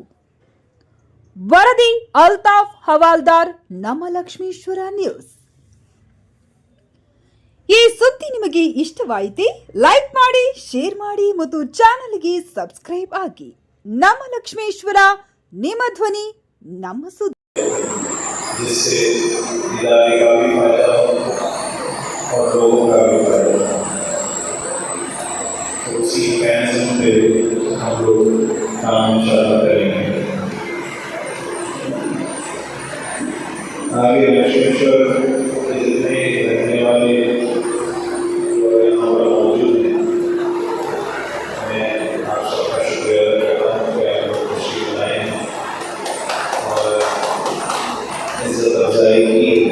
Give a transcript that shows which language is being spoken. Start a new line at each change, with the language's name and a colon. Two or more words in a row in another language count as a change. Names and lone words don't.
Kannada: ವರದಿ ಅಲ್ತಾಫ್ ಹವಾಲ್ದಾರ್, ನಮ್ಮ ಲಕ್ಷ್ಮೇಶ್ವರ ನ್ಯೂಸ್. ಈ ಸುದ್ದಿ ನಿಮಗೆ ಇಷ್ಟವಾಯಿತೆ? ಲೈಕ್ ಮಾಡಿ, ಶೇರ್ ಮಾಡಿ ಮತ್ತು ಚಾನೆಲ್ಗೆ ಸಬ್ಸ್ಕ್ರೈಬ್ ಆಗಿ. ನಮ್ಮ ಲಕ್ಷ್ಮೇಶ್ವರ, ನಿಮ್ಮ ಧ್ವನಿ, ನಮ್ಮ ಸುದ್ದಿ.
Urdu: جس سے ادارے کا بھی فائدہ ہو اور لوگوں کا بھی فائدہ ہو، تو اسی میکینزم پہ ہم لوگ کام ان شاء اللہ کریں گے. آگے لکشمیشور جتنے رہنے والے یہاں پر موجود ہیں، میں آپ سب کا شکریہ ادا کرتا ہوں کہ آپ لوگ خوشی بنائے اور عزت افزائی کی.